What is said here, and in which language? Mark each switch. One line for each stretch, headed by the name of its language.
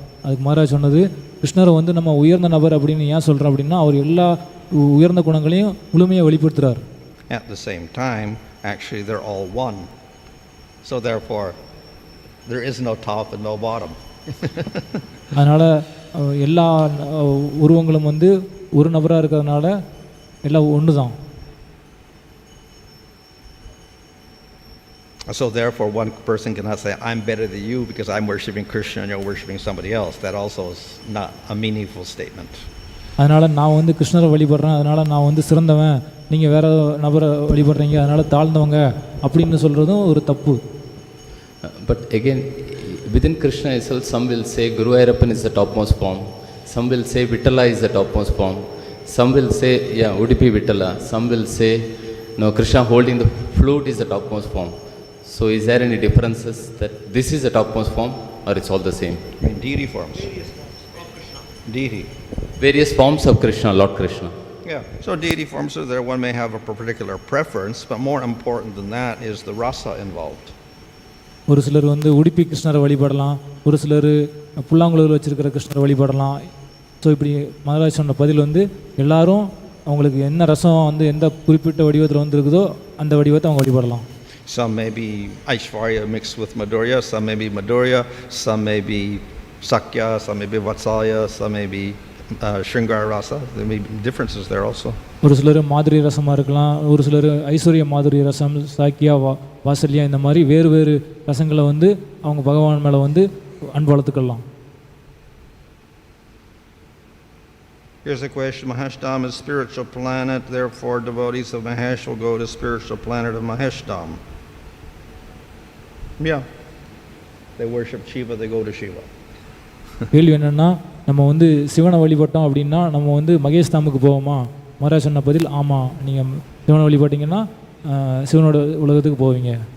Tamil: அதுக்கு மகாராஜ் சொன்னது, கிருஷ்ணரை நம்ம உயர்ந்த நபர் அப்படின்னு ஏன் சொல்கிறோம் அப்படின்னா, அவர் எல்லா உயர்ந்த குணங்களையும் முழுமையாக வெளிப்படுத்துகிறார்.
English: At the same time, actually they're all one. So therefore, there is no top and no bottom.
Tamil: அதனால் எல்லா உருவங்களும் ஒரு நபராக இருக்கிறதுனால எல்லாம் ஒன்று தான்.
English: So therefore, one person cannot say, I'm better than you because I'm worshiping Krishna and you're worshiping somebody else. That also is not a meaningful statement.
Tamil: அதனால் நான் கிருஷ்ணரை வழிபடுறேன், அதனால் நான் சிறந்தவன், நீங்கள் வேறு நபரை வழிபடுறீங்க அதனால் தாழ்ந்தவங்க அப்படின்னு சொல்கிறதும் ஒரு தப்பு.
English: But again, within Krishna itself, some will say Guruvayurappan is the topmost form. Some will say Vittala is the topmost form. Some will say, Udupi Vittala. Some will say, no, Krishna holding the flute is the topmost form. So is there any differences that this is the topmost form or it's all the same? I mean, deity forms. Deity. Various forms of Krishna, Lord Krishna. Yeah, so deity forms are there. One may have a particular preference, but more important than that is the rasa involved.
Tamil: ஒரு சிலர் உடுப்பி கிருஷ்ணரை வழிபடலாம், ஒரு சிலர் புல்லாங்குழல் வச்சிருக்கிற கிருஷ்ணரை வழிபடலாம். ஸோ இப்படி மகாராஜ் சொன்ன பதில் எல்லாரும் அவங்களுக்கு என்ன ரசம் எந்த குறிப்பிட்ட வடிவத்தில் இருக்குதோ அந்த வடிவத்தை அவங்க வழிபடலாம்.
English: Some may be Aishwarya mixed with Madhurya, some may be Madhurya, some may be Sakya, some may be Vatsalya, some may be Shringara Rasa. There may be differences there also.
Tamil: ஒரு சிலர் மாதிரி ரசமாக இருக்கலாம், ஒரு சிலர் ஐஸ்வர்ய மாதிரி ரசம், சாக்கியா, வாசல்யா, இந்த மாதிரி வேறு வேறு ரசங்களை அவங்க பகவான் மேலே அன்பு வளர்த்துக்கலாம்.
English: Here's the question. Maheshdam is spiritual planet, therefore devotees of Mahesh will go to spiritual planet of Maheshdam. Yeah. They worship Shiva, they go to Shiva.
Tamil: கேள்வி என்னென்னா, நம்ம வந்து சிவனை வழிபட்டோம் அப்படின்னா நம்ம வந்து மகேஷ் தாமுக்கு போவோமா? மகாராஜ் சொன்ன பதில் ஆமாம், நீங்கள் சிவனை வழிபட்டிங்கன்னா சிவனோட உலகத்துக்கு போவீங்க.